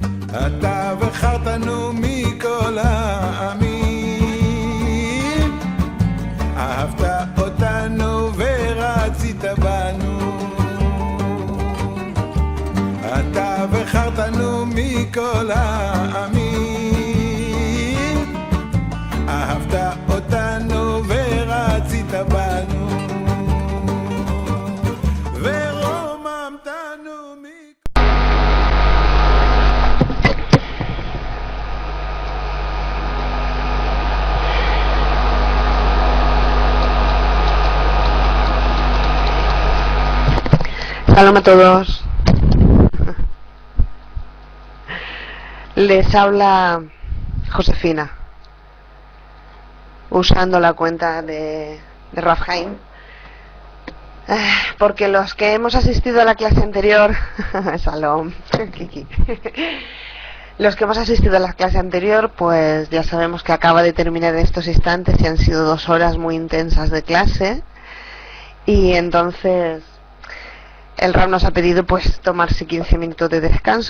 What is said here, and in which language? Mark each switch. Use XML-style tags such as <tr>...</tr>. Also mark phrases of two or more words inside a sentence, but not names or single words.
<he>אתה בחרתנו מכל העמים, אהבת אותנו ורצית בנו, אתה בחרתנו מכל העמים, אהבת אותנו ורצית בנו, ורוממתנו</he> <es>Shalom a todos. Les habla Josefina, usando la cuenta de Rav Haim, porque los que hemos asistido a la clase anterior, Shalom, Kiki, los que hemos asistido a la clase anterior, pues ya sabemos que acaba de terminar en estos instantes y han sido 2 horas muy intensas de clase, y entonces el Rav nos ha pedido pues tomarse 15 minutos de descanso.</es>